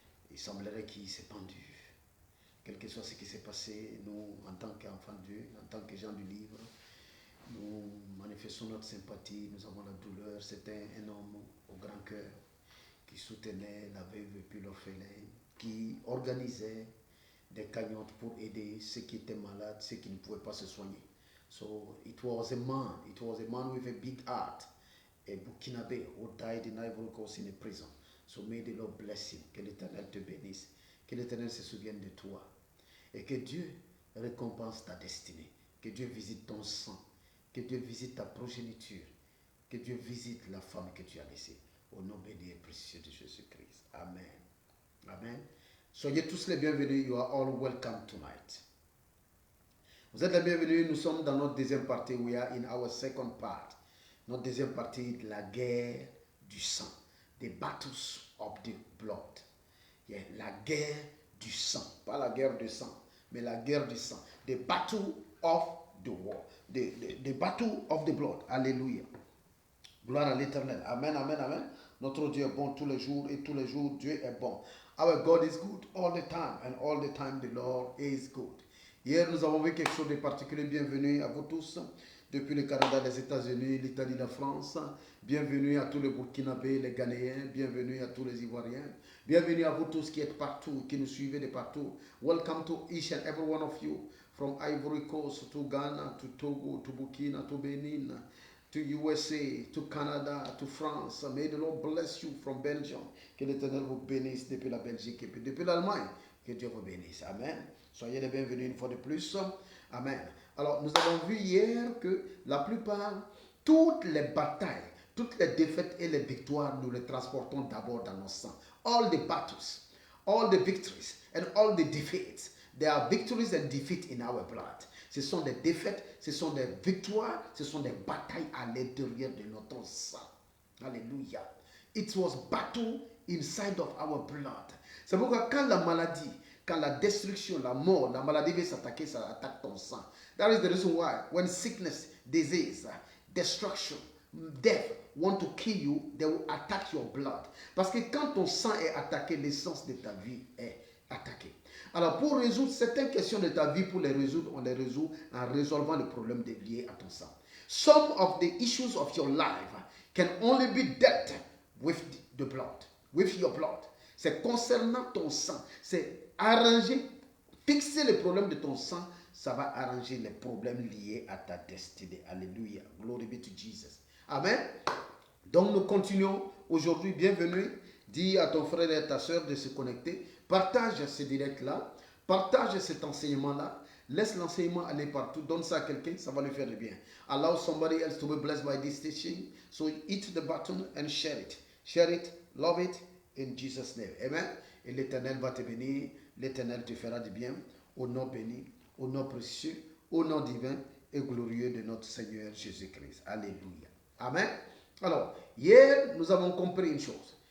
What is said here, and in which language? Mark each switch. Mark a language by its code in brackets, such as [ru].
[fr] Il semblerait qu'il s'est pendu. Quel que soit ce qui s'est passé, nous, en tant qu'enfants de Dieu, en tant que gens du livre, nous manifestons notre sympathie, nous avons la douleur. C'était un homme au grand cœur qui soutenait la veuve et puis l'orphelin, qui organisait des cagnottes pour aider ceux qui étaient malades, ceux qui ne pouvaient pas se soigner. [en] So it was a man with a big heart, a Burkinabé who died in Ivory Coast in a prison. So may the Lord bless him, [fr] que l'Éternel te bénisse, que l'Éternel se souvienne de toi, et que Dieu récompense ta destinée, que Dieu visite ton sang, que Dieu visite ta progéniture, que Dieu visite la femme que tu as laissée, au nom béni et précieux de Jésus-Christ. Amen. Amen. Soyez tous les bienvenus, [en] you are all welcome tonight. [fr] Vous êtes les bienvenus, nous sommes dans notre deuxième partie, [en] we are in our second part. [fr] Notre deuxième partie de la guerre du sang, [en] the battles of the blood. [fr] Yeah, la guerre du sang, pas la guerre du sang, mais la guerre du sang. [en] The battle of the war, the battle of the blood. [fr] Alléluia. Gloire à l'Éternel. Amen, amen, amen. Notre Dieu est bon tous les jours et tous les jours Dieu est bon. [en] Our God is good all the time and all the time the Lord is good. [fr] Hier, nous avons vu quelque chose de particulier. Bienvenue à vous tous, depuis le Canada, les États-Unis, l'Italie, la France. Bienvenue à tous les Burkinabés, les Ghanéens. Bienvenue à tous les Ivoiriens. Bienvenue à vous tous qui êtes partout, qui nous suivez de partout. [en] Welcome to each and every one of you, from Ivory Coast to Ghana, to Togo, to Burkina, to Benin, to USA, to Canada, to France. May the Lord bless you from Belgium. [fr] Que l'Éternel vous bénisse depuis la Belgique et puis depuis l'Allemagne. Que Dieu vous bénisse. Amen. Soyez les bienvenus une fois de plus. Amen. Alors, nous avons vu hier que la plupart, toutes les batailles, toutes les défaites et les victoires, nous les transportons d'abord dans nos sangs. [en] All the battles, all the victories and all the defeats, there are victories and defeats in our blood. [fr] Ce sont des défaites, ce sont des victoires, ce sont des batailles à l'intérieur de notre sang. Alléluia. [en] It was battle inside of our blood. [fr] C'est pourquoi quand la maladie, quand la destruction, la mort, la maladie veut s'attaquer, ça attaque ton sang. [en] That is the reason why when sickness, disease, destruction, death want to kill you, they will attack your blood. [fr] Parce que quand ton sang est attaqué, l'essence de ta vie est attaquée. Alors pour résoudre certaines questions de ta vie, pour les résoudre, on les résout en résolvant les problèmes liés à ton sang. [en] Some of the issues of your life can only be dealt with the blood, with your blood. [fr] C'est concernant ton sang, c'est arranger, fixer les problèmes de ton sang, ça va arranger les problèmes liés à ta destinée. Alléluia. [en] Glory be to Jesus. [fr] Amen. Donc nous continuons aujourd'hui. Bienvenue. Dis à ton frère et à ta soeur de se connecter. Partage ce direct-là. Partage cet enseignement-là. Laisse l'enseignement aller partout. Donne ça à quelqu'un, ça va lui faire du bien. [en] Allow somebody else to be blessed by this teaching. So hit the button and share it. Share it, love it, in Jesus' name. [fr] Amen. Et l'Éternel va te bénir. L'Éternel te fera du bien. Au nom béni, au nom précieux, au nom divin et glorieux de notre Seigneur Jésus-Christ. Alléluia. Amen. Alors, hier, nous avons compris une chose.